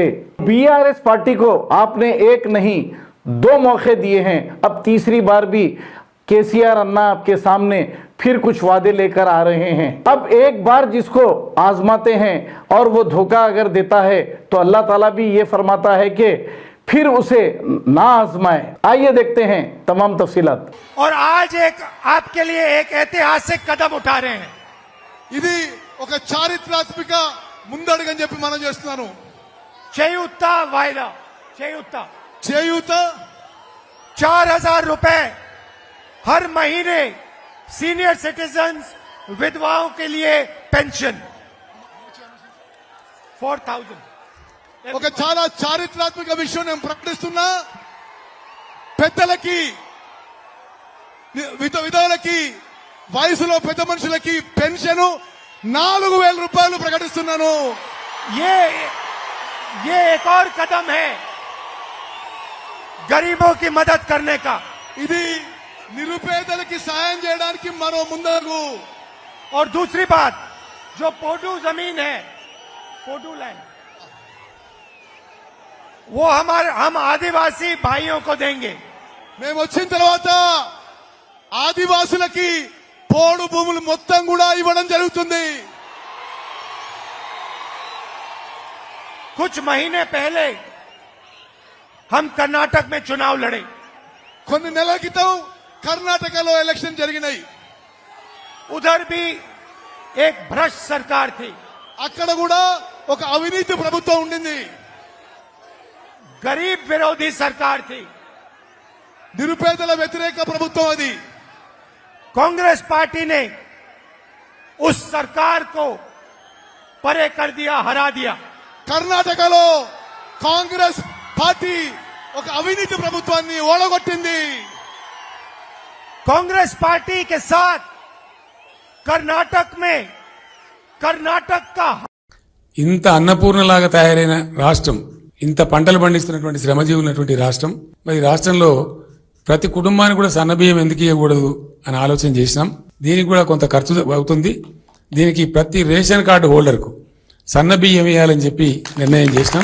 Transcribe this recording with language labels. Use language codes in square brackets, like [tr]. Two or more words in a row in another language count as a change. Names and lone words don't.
[hi] बीआरएस पार्टी को आपने एक नहीं 2 मौके दिए हैं, अब तीसरी बार भी केसीआर अन्ना आपके सामने फिर कुछ वादे लेकर आ रहे हैं। अब एक बार जिसको आजमाते हैं और वो धोखा अगर देता है तो अल्लाह ताला भी ये फरमाता है कि फिर उसे ना आजमाए। आइए देखते हैं तमाम तफसीलात। और आज एक आपके लिए एक ऐतिहासिक कदम उठा रहे हैं। [te] ఇది ఒక చారిత్రాత్మక ముందడుగని చెప్పి మనం చేస్తున్నాను। చేయూత वायदा, చేయూత [hi] 4000 रुपए हर महीने [en] senior citizens [hi] विधवाओं के लिए पेंशन 4000। [te] ఒక చాలా చారిత్రాత్మక విషయం నేను ప్రకటిస్తున్నా। పెద్దలకి, విధవలకి, వయసులో పెద్ద మనుషులకి పెన్షన్ 4000 రూపాయలు ప్రకటిస్తున్నాను। [hi] ये एक और कदम है गरीबों की मदद करने का। [te] ఇది నిరుపేదలకి సాయం చేయడానికి మరో ముందడుగు। [hi] और दूसरी बात, जो पोडू जमीन है, पोडू लैंड, वो हम आदिवासी भाइयों को देंगे। [te] మేము వచ్చిన తర్వాత ఆదివాసులకి పోడు భూములు మొత్తం కూడా ఇవ్వడం జరుగుతుంది। [hi] कुछ महीने पहले हम कर्नाटक में चुनाव लड़े। [te] కొన్ని నెలల క్రితం కర్ణాటకలో ఎలక్షన్ జరిగినాయి। [hi] उधर भी एक भ्रष्ट सरकार थी, [te] అక్కడ కూడా ఒక అవినీతి ప్రభుత్వం ఉండింది। [hi] गरीब विरोधी सरकार थी, [te] నిరుపేదల వ్యతిరేక ప్రభుత్వం అది। [hi] कांग्रेस पार्टी ने उस सरकार को परे कर दिया, हरा दिया। [te] కర్ణాటకలో కాంగ్రెస్ పార్టీ ఒక అవినీతి ప్రభుత్వాన్ని ఓడగొట్టింది। [hi] कांग्रेस पार्टी के साथ कर्नाटक में कर्नाटक का [te] ఇంత అన్నపూర్ణలాగా తయారైన రాష్ట్రం, ఇంత పంటలు పండిస్తున్నటువంటి శ్రమజీవి ఉన్నటువంటి రాష్ట్రం, మరి రాష్ట్రంలో ప్రతి కుటుంబానికి కూడా సన్నబియ్యం ఎందుకు ఇవ్వకూడదు అని ఆలోచన చేసినాం। దీనికి కూడా కొంత ఖర్చు అవుతుంది। దీనికి ప్రతి రేషన్ కార్డు హోల్డర్కు సన్నబియ్యం ఇవ్వాలని చెప్పి నిర్ణయం చేసినాం।